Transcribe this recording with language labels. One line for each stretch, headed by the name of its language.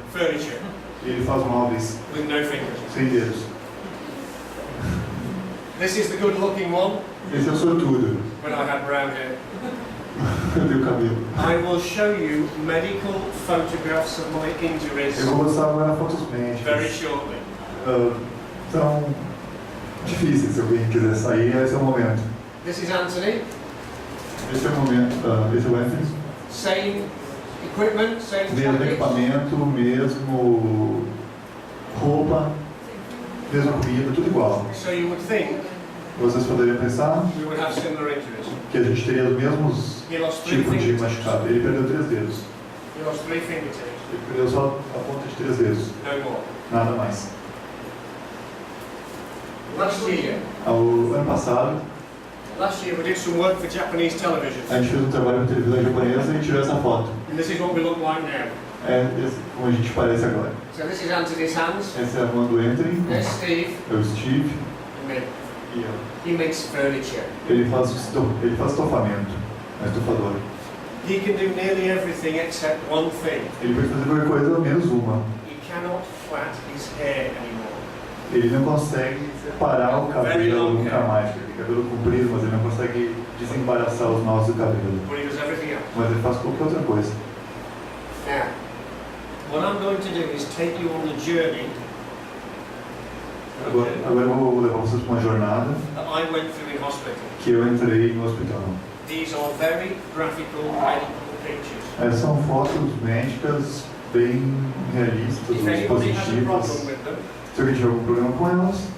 English: Furniture
Portuguese: E ele faz móveis
English: with no fingers.
Portuguese: sem dedos.
English: This is the good-looking one
Portuguese: Esse é o sortudo.
English: when I had brown hair.
Portuguese: Eu tenho cabelo.
English: I will show you medical photographs of my injuries
Portuguese: Eu vou mostrar agora fotos
English: very
Portuguese: médicas.
English: shortly.
Portuguese: São difíceis, se alguém quiser sair, esse é o momento.
English: This is Anthony.
Portuguese: Esse é o momento. Esse é o Anthony.
English: Same equipment, same
Portuguese: Mesmo
English: jacket.
Portuguese: equipamento, mesmo roupa, mesma comida, tudo igual.
English: So you would think
Portuguese: Vocês poderiam pensar
English: we would have similar injuries.
Portuguese: que a gente teria os mesmos
English: He lost 3
Portuguese: tipos de
English: fingertips.
Portuguese: machucado. Ele perdeu 3 dedos.
English: He lost 3 fingertips.
Portuguese: Ele perdeu só a ponta de 3 dedos.
English: No more.
Portuguese: Nada mais.
English: Last year
Portuguese: Ano passado,
English: we did some work for Japanese television.
Portuguese: a gente fez um trabalho com televisão japonesa e tirou essa foto.
English: And this is what we look like now.
Portuguese: Como a gente parece agora.
English: So this is Anthony's hands.
Portuguese: Essa é a mão do Anthony,
English: There's Steve.
Portuguese: é o Steve,
English: And me.
Portuguese: e eu.
English: He makes furniture.
Portuguese: Ele faz estofamento, é estofador.
English: He can do nearly everything except one thing.
Portuguese: Ele pode fazer qualquer coisa, menos uma.
English: He cannot plait his hair anymore.
Portuguese: Ele não consegue separar o cabelo nunca mais. Ele tem cabelo comprido, mas ele não consegue desembaraçar os nós do cabelo.
English: But he does everything else.
Portuguese: Mas ele faz qualquer outra coisa.
English: Now, what I'm going to do is take you on the journey
Portuguese: Agora eu vou levar vocês para uma jornada
English: that I went through in hospital.
Portuguese: que eu entrei no hospital.
English: These are very graphical medical pictures.
Portuguese: Essas são fotos médicas bem realistas,
English: If anybody has a
Portuguese: positivas.
English: problem with them,
Portuguese: Se alguém tiver algum problema com elas,